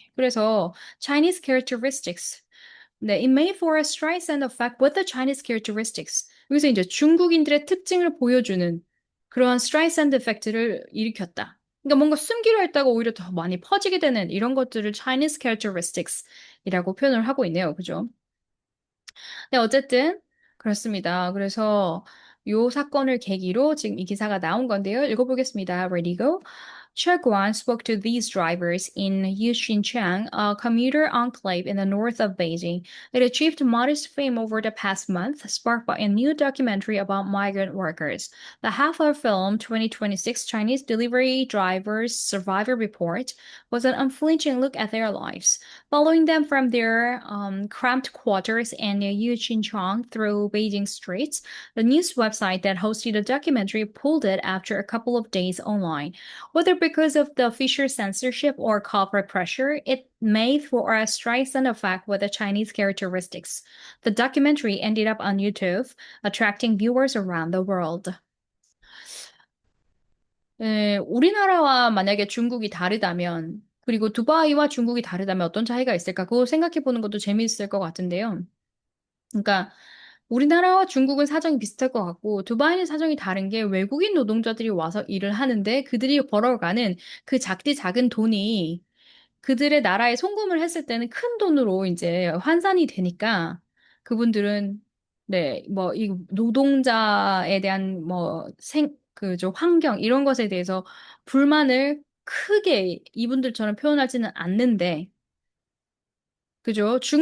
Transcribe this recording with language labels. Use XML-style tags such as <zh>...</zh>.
<ko>그래서</ko> <en>Chinese characteristics.</en> <ko>네.</ko> <en>It made for a Streisand effect with the Chinese characteristics.</en> <ko>여기서 이제 중국인들의 특징을 보여주는 그러한 Streisand effect를 일으켰다. 그러니까 뭔가 숨기려 했다가 오히려 더 많이 퍼지게 되는 이런 것들을 Chinese characteristics이라고 표현을 하고 있네요. 그죠? 네, 어쨌든 그렇습니다. 그래서 요 사건을 계기로 지금 이 기사가 나온 건데요. 읽어보겠습니다.</ko> <en>Ready, go. Che Guan spoke to these drivers in Yuxinchang, a commuter enclave in the north of Beijing. It achieved modest fame over the past month, sparked by a new documentary about migrant workers. The half-hour film, 2026 Chinese Delivery Drivers Survivor Report, was an unflinching look at their lives, following them from their cramped quarters in Yuxinchang through Beijing streets. The news website that hosted the documentary pulled it after a couple of days online. Whether because of the official censorship or corporate pressure, it made for a streisand effect with the Chinese characteristics. The documentary ended up on YouTube, attracting viewers around the world.</en> <ko>우리나라와 만약에 중국이 다르다면, 그리고 두바이와 중국이 다르다면 어떤 차이가 있을까? 그거 생각해 보는 것도 재미있을 것 같은데요. 그러니까 우리나라와 중국은 사정이 비슷할 것 같고, 두바이는 사정이 다른 게 외국인 노동자들이 와서 일을 하는데 그들이 벌어가는 그 작디 작은 돈이 그들의 나라에 송금을 했을 때는 큰 돈으로 이제 환산이 되니까 그분들은 네, 뭐, 이 노동자에 대한 뭐 그저 환경 이런 것에 대해서 불만을 크게 이분들처럼 표현하지는 않는데 그죠?</ko>